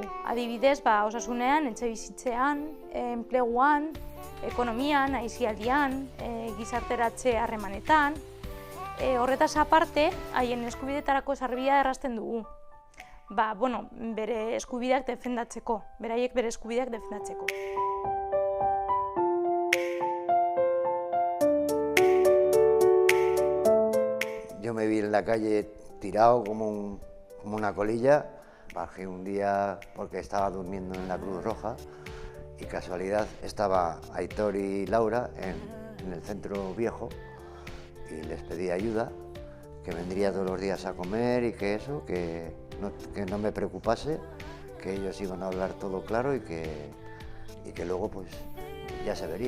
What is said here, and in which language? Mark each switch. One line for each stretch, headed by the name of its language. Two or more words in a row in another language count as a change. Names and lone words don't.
Basque: Adibidez, osasunean, etxebizitzean, enpleguan, ekonomian, aisialdian, gizarteratze harremanetan. Horretaz aparte, haien eskubidetarako sarbidea errazten dugu. Bere eskubideak defendatzeko, beraiek bere eskubideak defendatzeko.
Spanish: Yo me vi en la calle tirado como una colilla. Bajé un día porque estaba durmiendo en la Cruz Roja y casualidad estaba Aitor y Laura en el centro viejo y les pedí ayuda, que vendría todos los días a comer y que no me preocupase, que ellos iban a hablar todo claro y que luego pues ya se vería.